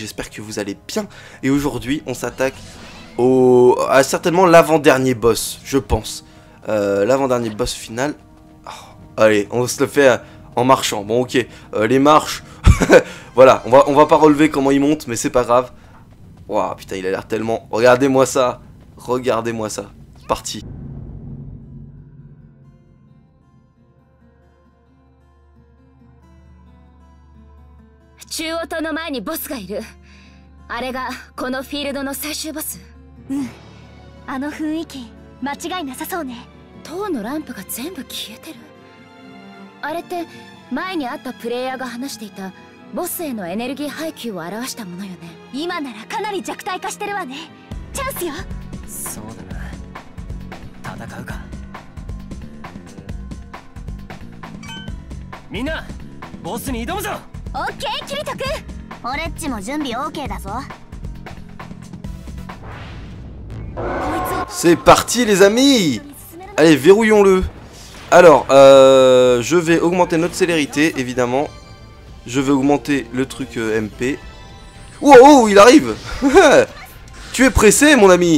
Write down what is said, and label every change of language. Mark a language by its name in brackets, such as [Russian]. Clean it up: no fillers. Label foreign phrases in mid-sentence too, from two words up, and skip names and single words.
[French] J'espère que vous allez bien. Et aujourd'hui, on s'attaque à certainement l'avant-dernier boss, je pense. L'avant-dernier boss final. Oh, allez, on se le fait en marchant. Bon, ok, les marches, voilà, on va pas relever comment il monte, mais c'est pas grave. Waouh, putain, il a l'air tellement... Regardez-moi ça, regardez-moi ça. Parti. [Japanese] 中央塔の前にボスがいる。あれがこのフィールドの最終ボス。うん。あの雰囲気間違いなさそうね。塔のランプが全部消えてる。あれって前に会ったプレイヤーが話していたボスへのエネルギー配給を表したものよね。今ならかなり弱体化してるわね。チャンスよ。そうだな。戦うか。みんなボスに挑むぞ。オッケー、キリト君。俺っちも準備 OK だぞ。 [French] C'est parti les amis. Allez, verrouillons-le. Alors, je vais augmenter notre célérité, évidemment. Je vais augmenter le truc MP. Wow, oh, il arrive. Tu es pressé, mon ami.